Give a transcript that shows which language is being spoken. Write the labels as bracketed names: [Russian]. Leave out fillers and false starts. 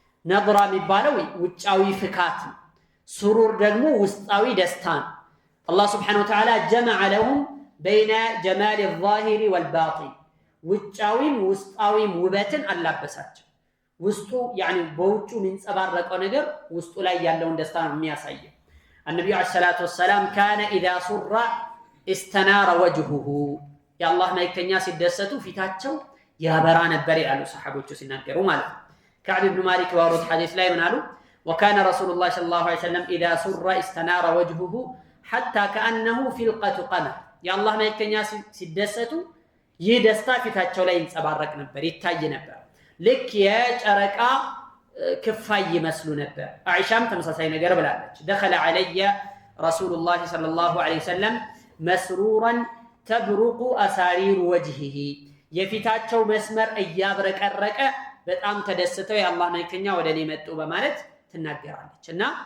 [Amharic] ነድራ የሚባለው ውጫዊ ፍካት ነው። ሱሩር ደግሞ ውስጣዊ ደስታ ነው። አላህ Subhanahu Wa Ta'ala [Arabic] جمع لهم بين جمال الظاهر والباطن [Amharic] ውጫዊም ውስጣዊም ውበትን አላበሳቸው። ውስጡ يعني በውጩ የሚንጸባረቀው ነገር ውስጡ ላይ ያለውን ደስታ ነው የሚያሳየው። [Arabic] النبي عليه الصلاة والسلام كان إذا سر استنار وجهه يا الله ما يكتنيا [Amharic] ሲደሰቱ ፊታቸው ያበራ ነበር ያሉ ሰሃቦቹ ሲናገሩ ማለት ነው። كعب بن مالك ወሩት ሐዲስ ላይ ምን አሉ? [Arabic] وكان رسول الله صلى الله عليه وسلم إذا سر استنار وجهه حتى كأنه فلقة قمر يا الله ما يكتنيا [Amharic] ሲደሰቱ ይህ ደስታ ፊታቸው ላይ ይንጸባረቅ ነበር ይታይ ነበር። ልክ የጨረቃ ክፋይ ይመስሉ ነበር። አይሻም ተመሳሳይ ነገር ብላለች። [Arabic] دخل علي رسول الله صلى الله عليه وسلم مسرورا تبرق أسارير وجهه [Amharic] የፊታቸው መስመር እያብረቀረቀ በጣም ተደስተው የአላህ መልእክተኛ ወደኔ መጡ በማለት ትናገራለች። እና